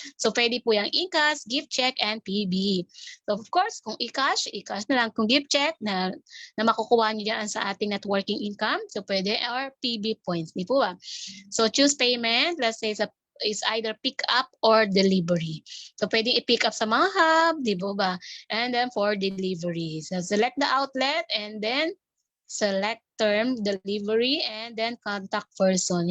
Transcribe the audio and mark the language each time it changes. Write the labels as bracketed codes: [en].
[tl] So, pwede po yung e-cash, gift check, and PB. So, of course, kung e-cash na lang. Kung gift check, na makukuha nyo dyan sa ating networking income. So, pwede. Or PB points. Di po ba? So, choose payment. [en] Let's say, is either pick up or delivery. [tl] So, pwede i-pick up sa mga hub, di ba? [en] And then for delivery. So, select the outlet and then select term, delivery, and then contact person.